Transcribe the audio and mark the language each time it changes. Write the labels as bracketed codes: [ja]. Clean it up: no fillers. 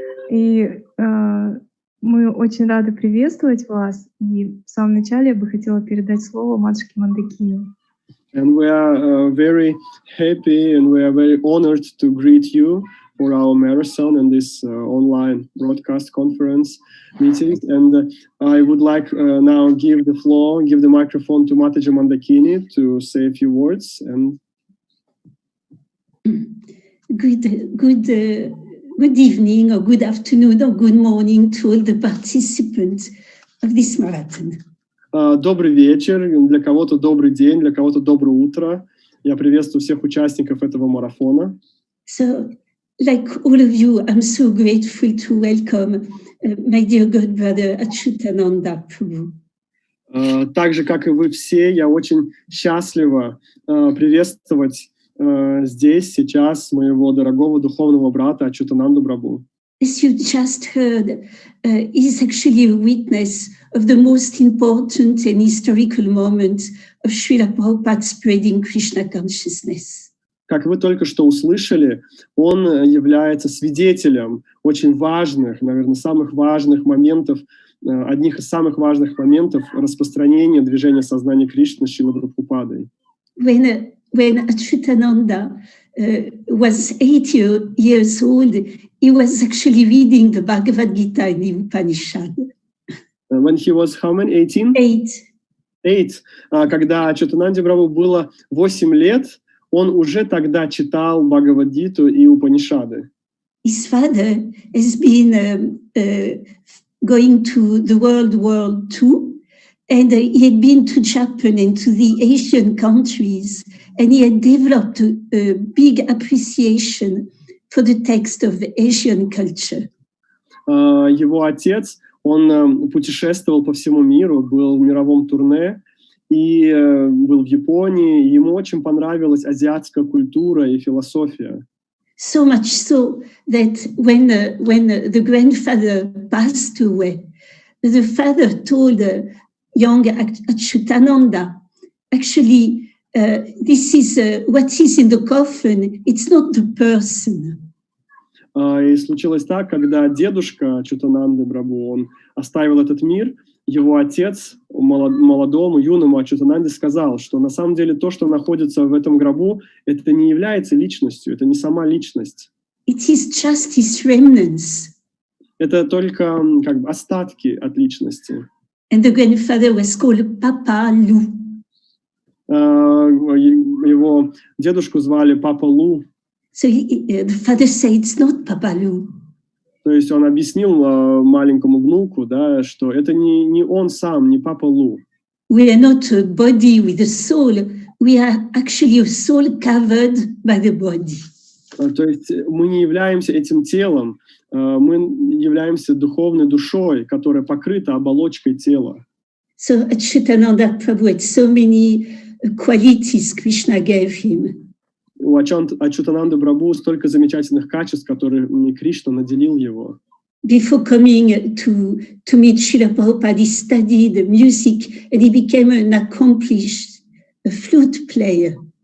[ru] И мы очень рады приветствовать вас. И в самом начале я бы хотела передать слово матушке Мондакини. [en] And we are very happy and we are very honored to greet you, for our marathon and this online broadcast conference meetings. And I would like now give the microphone to Mataji Moндакини to say a few words. And good evening, or good afternoon, or good morning to all the participants of this marathon. [ru] Добрый вечер, для кого-то добрый день, для кого-то доброе утро. Я приветствую всех участников этого марафона. [en] So, like all of you, I'm so grateful to welcome my dear God brother Ачьютананда Prabhu. [ru] Так же, как и вы все, я очень счастлива приветствовать здесь, сейчас, моего дорогого духовного брата Ачьютананду Прабху. [en] As you just heard, is actually a witness of the most important and historical moment of Шрилы Прабхупады spreading Krishna consciousness. [ru] Как вы только что услышали, он является свидетелем очень важных, наверное, самых важных моментов, одних из самых важных моментов распространения движения сознания Кришны Шрилы Прабхупадой. [en] When Ачьютананда was 8 years old, he was actually reading the Bhagavad Gita in the Upanishad. When he was how many? 18? 8. [ru] Когда Ачьютананде Прабху было 8 лет, он уже тогда читал Бхагавад-гиту и Упанишады. [en] His father has been going to the World War II, and he had been to Japan and to the Asian countries, and he had developed a big appreciation for the text of the Asian culture. [ru] Его отец, он путешествовал по всему миру, был в мировом турне, и был в Японии, и ему очень понравилась азиатская культура и философия. [en] So much so that when the grandfather passed away, the father told young Ачьютананда, actually, this is what is in the coffin, it's not the person. [ru] И случилось так, когда дедушка Ачьютананды Прабху, он оставил этот мир, его отец молодому, юному Ачьютананде сказал, что на самом деле то, что находится в этом гробу, это не является личностью, это не сама личность. [en] It is just his remnants. [ru] Это только как бы остатки от личности. [en] And the grandfather was called Papa Lu. [ru] Его дедушку звали Папа Лу. [en] So the father said, it's not Papa Lu. [ru] То есть он объяснил маленькому внуку, да, что это не он сам, не Папа Лу. [en] We are not a body with a soul. We are actually a soul covered by the body. [ru] То есть мы не являемся этим телом, мы являемся духовной душой, которая покрыта оболочкой тела. [en] So Ачьютананда Prabhu had so many qualities Krishna gave him. [ru] У Ачьютананды Прабху столько замечательных качеств, которыми Кришна наделил его. [en] Before coming to meet Srila Prabhupada, he studied music and he became an accomplished flute player.